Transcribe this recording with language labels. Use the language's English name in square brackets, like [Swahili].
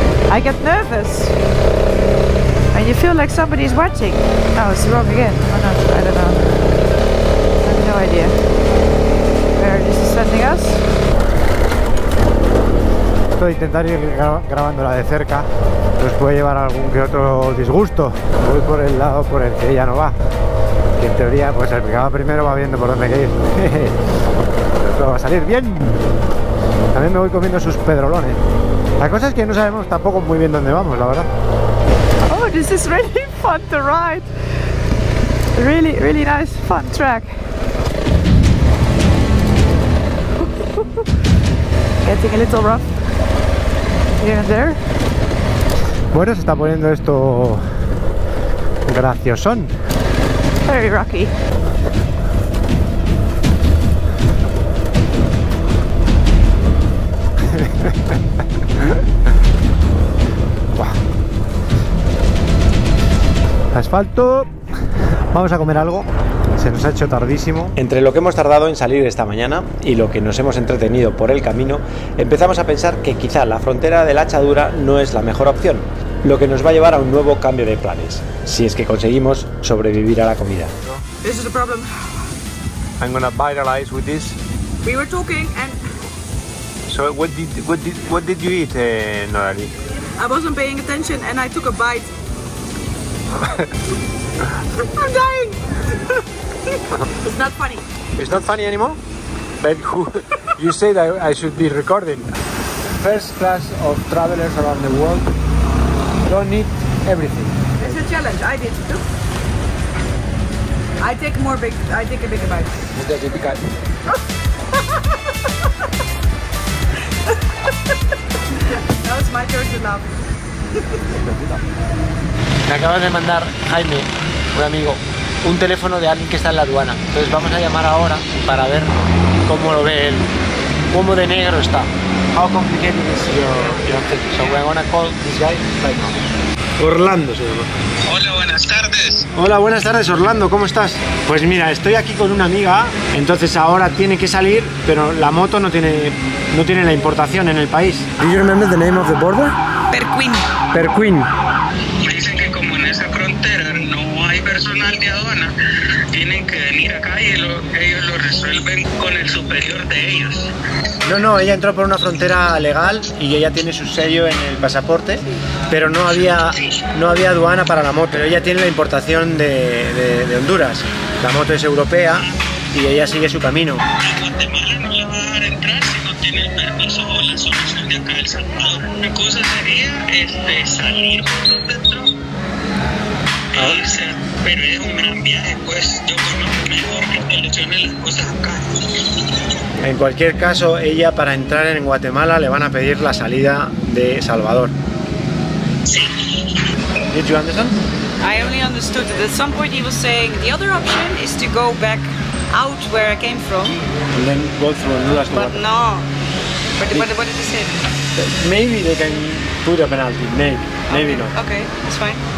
[English] I get nervous when you feel like somebody's watching. Oh, it's wrong again. Oh no, I don't know. I have no idea where this is sending us. [Spanish] Esto de intentar ir grabándola de cerca nos puede llevar a algún que otro disgusto. Voy por el lado por el que ella no va, que en teoría pues el que va primero va viendo por dónde hay que ir. Pero todo va a salir bien. También me voy comiendo sus pedrolones. La cosa es que no sabemos tampoco muy bien dónde vamos, la verdad. [English] Oh, this is really fun to ride. Really, really nice, fun track. Getting a little rough here and there. [Spanish] Bueno, se está poniendo esto graciosón. [English] Very rocky. [Spanish] Asfalto. Vamos a comer algo. Se nos ha hecho tardísimo. Entre lo que hemos tardado en salir esta mañana y lo que nos hemos entretenido por el camino, empezamos a pensar que quizá la frontera de la Achadura no es la mejor opción, lo que nos va a llevar a un nuevo cambio de planes, si es que conseguimos sobrevivir a la comida. [English] This is the problem. I'm gonna vitalize with this. We were talking and So what did you eat, Norali? I wasn't paying attention and I took a bite. I'm dying. It's not funny. It's not funny anymore? But you said I should be recording. First class of travelers around the world don't eat everything. It's a challenge. I did too. I take a bigger bite. Now it's my turn to laugh. [Spanish] Me acabas de mandar, Jaime, un amigo, un teléfono de alguien que está en la aduana. Entonces vamos a llamar ahora para ver cómo lo ve él, cómo de negro está. [English] How complicated is your thing? So we're gonna call this guy right now. [Spanish] Orlando se llama. Hola, buenas tardes. Hola, buenas tardes, Orlando, ¿cómo estás? Pues mira, estoy aquí con una amiga, entonces ahora tiene que salir, pero la moto no tiene la importación en el país. [English] Do you remember the name of the border? Perquin. Perquin. [Spanish] Dicen que como en esa frontera no hay personal de aduana, tienen que venir acá y ellos lo resuelven con el superior de ellos. No, ella entró por una frontera legal y ella tiene su sello en el pasaporte, pero no había aduana para la moto. Pero ella tiene la importación de Honduras. La moto es europea y ella sigue su camino. En Guatemala no le va a dejar entrar si no tiene el permiso o la solución de acá de El Salvador. La cosa sería salir por dentro e irse, pero es un gran viaje, pues yo conozco mejor que solucione las cosas acá. En cualquier caso, ella para entrar en Guatemala le van a pedir la salida de Salvador. Sí. [English] Did you understand? I only understood that at some point he was saying the other option is to go back out where I came from. And then go through Honduras to But Guatemala. no. What did he say? Maybe they can put a penalty, maybe not. Okay, that's fine.